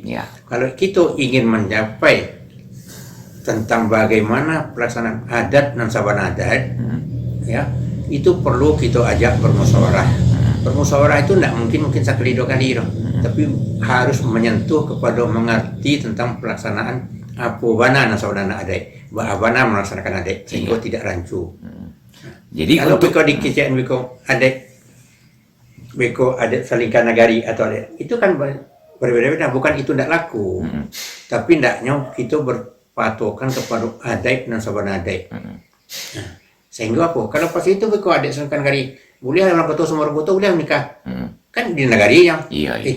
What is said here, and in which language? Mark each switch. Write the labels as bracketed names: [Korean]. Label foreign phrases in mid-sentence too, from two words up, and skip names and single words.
[Indonesian] Kalau kita ingin mencapai tentang bagaimana pelaksanaan adat dan [Minangkabau] sabana adat, [Indonesian] ya, itu perlu kita ajak bermusyawarah. Bermusyawarah itu tidak mungkin sekali dua kali, tapi harus menyentuh kepada mengerti tentang pelaksanaan [Minangkabau] apa bana sabana adat, [Indonesian] bagaimana melaksanakan adat sehingga tidak rancu. Jadi kalau beko dikisian beko [Minangkabau] adat salingkan nagari [Indonesian] atau adat itu kan berbeda-beda, bukan itu tidak laku, tapi ndaknya kita berpatokan kepada [Minangkabau] adat dan sabana adat. [Indonesian] Nah, sehingga apa? Kalau pas itu beko [Minangkabau] adat salingkan nagari [Indonesian] boleh orang betul semua orang boleh menikah, kan di negari yang itu.